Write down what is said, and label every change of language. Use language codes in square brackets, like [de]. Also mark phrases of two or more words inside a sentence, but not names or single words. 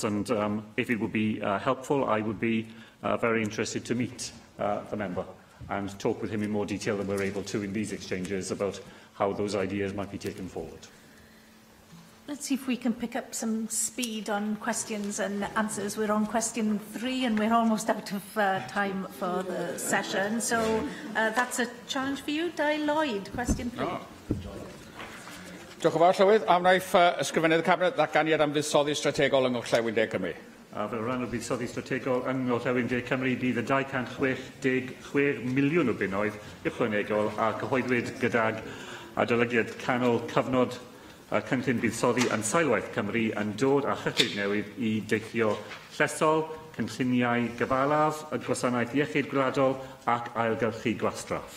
[en] And if it would be helpful, I would be very interested to meet the member and talk with him in more detail than we're able to in these exchanges about how those ideas might be taken forward. Let's see if we can pick up some speed on questions and answers. We're on question 3 and we're almost out of time for the session. So that's a challenge for you. Di Lloyd, question 3. [cy] Diolch yn fawr, Llywydd. A wnaeth ysgrifennydd y Cabinet ddatganiad am fuddsoddi strategol yng Ngorllewin De Cymru. Fel rhan o fuddsoddi strategol yng Ngorllewin De Cymru, bydd y 266 miliwn o bunnoedd ychwanegol a cyhoeddwyd gydag adolygiad canol cyfnod cynllun buddsoddi yn Sailwaith Cymru yn dod â chyllid newydd I deithio llesol, cynlluniau gyfalaf, y gwasanaeth iechyd gwladol ac ailgylchu gwastraff.